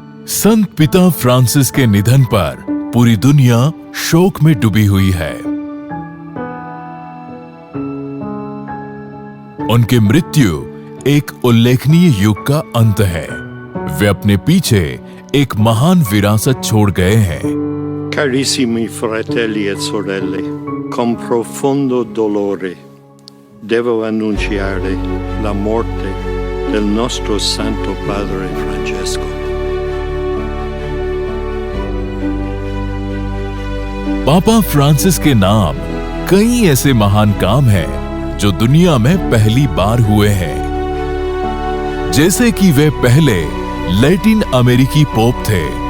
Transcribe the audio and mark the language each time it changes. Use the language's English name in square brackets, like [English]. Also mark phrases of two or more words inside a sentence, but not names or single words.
[Hindi] संत पिता फ्रांसिस के निधन पर पूरी दुनिया शोक में डूबी हुई है। उनकी मृत्यु एक उल्लेखनीय युग का अंत है। वे अपने पीछे एक महान विरासत छोड़ गए हैं। [Italian] Carissimi fratelli e sorelle, con profondo dolore devo annunciare la morte del nostro Santo Padre Francesco. [Hindi] पापा फ्रांसिस के नाम कई ऐसे महान काम हैं जो दुनिया में पहली बार हुए हैं, जैसे कि वे पहले लैटिन अमेरिकी पोप थे,